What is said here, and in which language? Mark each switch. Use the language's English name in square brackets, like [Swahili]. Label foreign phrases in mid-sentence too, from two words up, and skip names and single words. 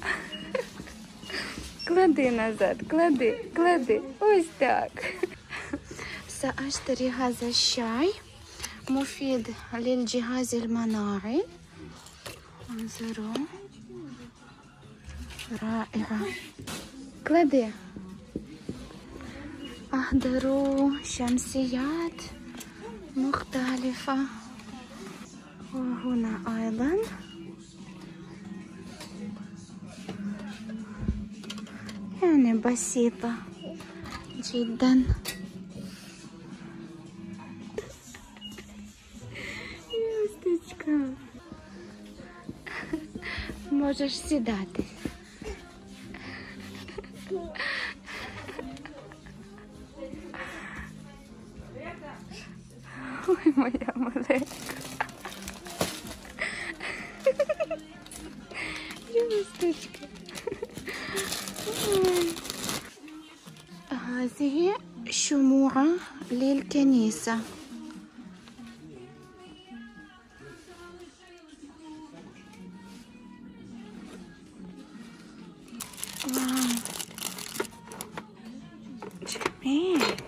[Ukrainian] Клади назад, клади. Ось так. [Arabic] سأشتري هذا الشاي مفيد للجهاز المناعي. انظروا رائعة. كلادي. أحضروا شمسيات مختلفة. وهنا أيضا يعني بسيطة جدا. [Ukrainian] Юсточка. Можеш сідати. Ой, моя маленька. Юсточка. [Arabic] هذه شموع للكنيسة. واو جميل.